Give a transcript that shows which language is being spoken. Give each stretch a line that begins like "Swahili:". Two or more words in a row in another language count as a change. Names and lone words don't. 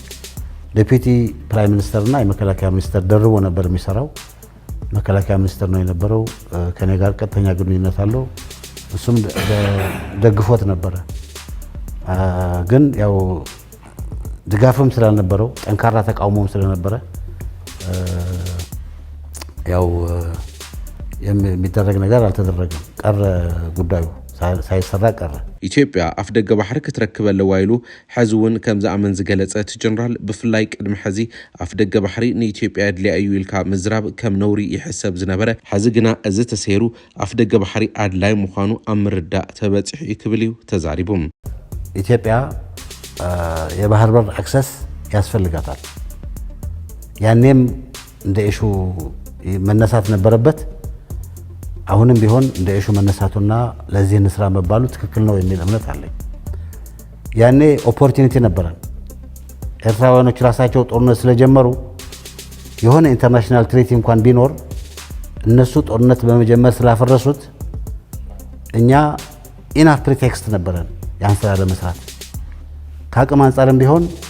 English: deputy prime ministerna
Amharic: የመከላከያ ሚኒስተር ደርቦ ነበር የሚሰራው። መከላከያ ሚኒስተር ነው የነበረው። ከኔ ጋር ቀጥተኛ ግንኙነት አለው። እሱም ደግፎት ነበረ። ግን ያው ድጋፍም ስላልነበረው ጠንካራ ተቃውሞም ስለነበረ ያው የሚደረግ ነገር አልተደረገም፣ ቀረ ጉዳዩ ሳይሰራ ቀረ።
Tigrinya: ኢትዮጵያ ኣፍ ደገ ባሕሪ ክትረክበለ ዋይሉ ሕዝውን ከም ዝኣመን ዝገለጸት ጀነራል ብፍላይ ቅድሚ ሕዚ ኣፍ ደገ ባሕሪ ንኢትዮጵያ ድልያ እዩ ኢልካ ምዝራብ ከም ነውሪ ይሕሰብ ዝነበረ ሕዚ ግና እዚ ተሰይሩ ኣፍ ደገ ባሕሪ ኣድላይ ምዃኑ ኣብ ምርዳእ ተበፂሑ ክብል እዩ ተዛሪቡም።
Amharic: ኢትዮጵያ የባህር በር አክሰስ ያስፈልጋታል። ያኔም እንደ ኢሹ መነሳት ነበረበት። አሁንም ቢሆን እንደ ኢሹ መነሳቱና ለዚህ እንስራ መባሉ ትክክል ነው የሚል እምነት አለኝ። ያኔ ኦፖርቹኒቲ ነበረን። ኤርትራውያኖች ራሳቸው ጦርነት ስለጀመሩ የሆነ
English: international treaty
Amharic: እንኳን ቢኖር እነሱ ጦርነት በመጀመር ስላፈረሱት እኛ
English: enough pretext
Amharic: ነበረን ያን ስራ ለመስራት። ከአቅም አንጻርም ቢሆን